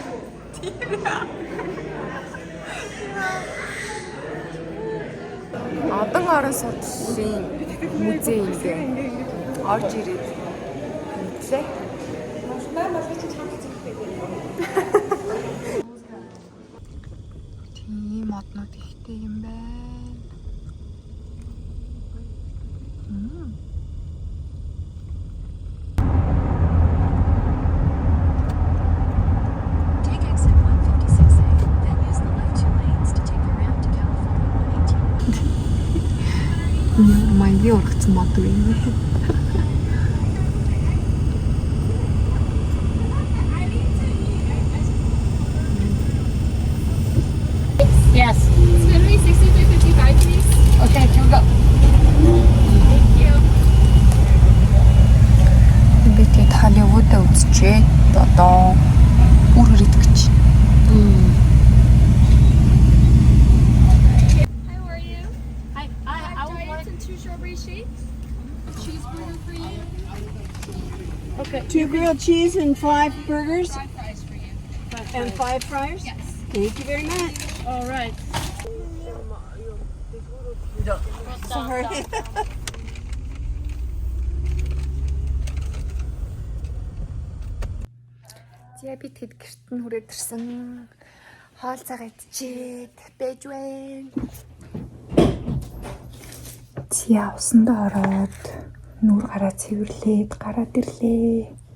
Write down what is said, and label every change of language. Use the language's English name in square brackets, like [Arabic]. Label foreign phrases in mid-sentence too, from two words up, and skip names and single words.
[Mongolian] Одон орон судлалын музей ингээ орж ирээд үзлээ. Тийм моднууд ихтэй юм байна. [English] Take exit 156A, then use the left two lanes to take your route to California 118. [Mongolian] Маягийн ургацсан мод үү юм бэ? [English] Yes. It's going to be 63.55, please. Okay, here we go. Thank you. [Mongolian] Би тэгээд Холливуд үзчихээд одоо үр хүрээд гэж. [English] Hi, how are you? Hi. I would want some two strawberry shakes. Cheeseburger for you. 2 grilled cheese and 5 burgers 5 fries for you. and 5 fries? Yes. Thank you very much. All right. Sorry. [Mongolian] За би тэгэд гэрт нь хүрээд ирсэн. Хоол цагаа идчихэд байж байна. Зя усандаа ороод нүур гараа цэвэрлээд гараад ирлээ.